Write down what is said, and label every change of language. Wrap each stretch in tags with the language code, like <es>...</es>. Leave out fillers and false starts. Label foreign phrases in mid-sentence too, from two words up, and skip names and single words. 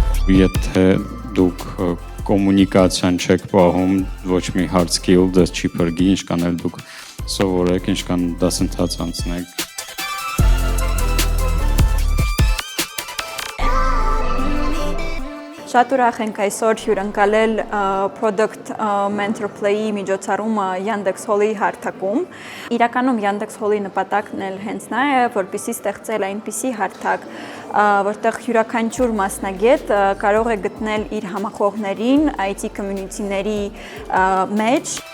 <hy>Եթե դուք կոմունիկացիան չեք պահում, ոչ մի</hy> <en>hard skill</en> <hy>դες չի փրկի, ինչքան էլ դուք սովորեք, ինչքան դասընթաց անցնեք։ Շատ ուրախ ենք այսօր հյուրընկալել Product Mentor Play-ի միջոցառումը Yandex Hall-ի հարթակում։ Իրականում Yandex Hall-ի նպատակն էլ հենց նա է, որպեսզի ստեղծել այնպիսի հարթակ, որտեղ յուրաքանչյուր մասնագետ կարող է գտնել իր համախոհներին</hy> <en>IT community-</en> <hy>ների մեջ։</hy>